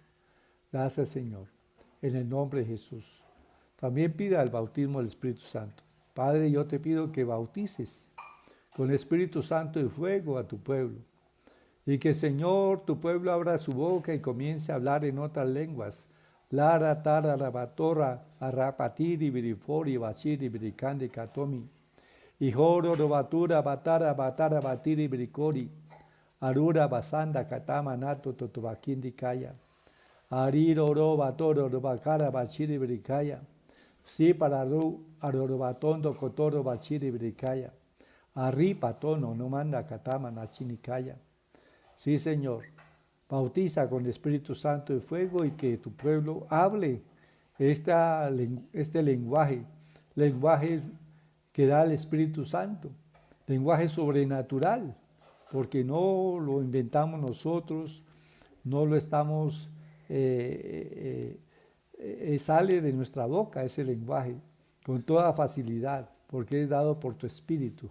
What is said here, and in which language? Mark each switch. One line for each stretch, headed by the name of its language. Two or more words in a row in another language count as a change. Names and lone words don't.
Spanish: Gracias, Señor, en el nombre de Jesús. También pida el bautismo del Espíritu Santo. Padre, yo te pido que bautices con el Espíritu Santo y fuego a tu pueblo. Y que, Señor, tu pueblo abra su boca y comience a hablar en otras lenguas. Lara, tara, rabatorra, arrapatiri, birifori, bachiri, biricandi, katomi. Y joro, robatura, batara, batiri, biricori. Arura, basanda, katama, nato, totobakindi, kaya. Ariro, robatoro, robakara, bachiri, biricaya. Sí, para arorobatondo, kotoro, bachiri, biricaya. Arripatono, no manda, katama, nachinikaya. Sí, Señor, bautiza con el Espíritu Santo y fuego y que tu pueblo hable este lenguaje que da el Espíritu Santo, lenguaje sobrenatural, porque no lo inventamos nosotros, no lo estamos, sale de nuestra boca ese lenguaje con toda facilidad, porque es dado por tu Espíritu.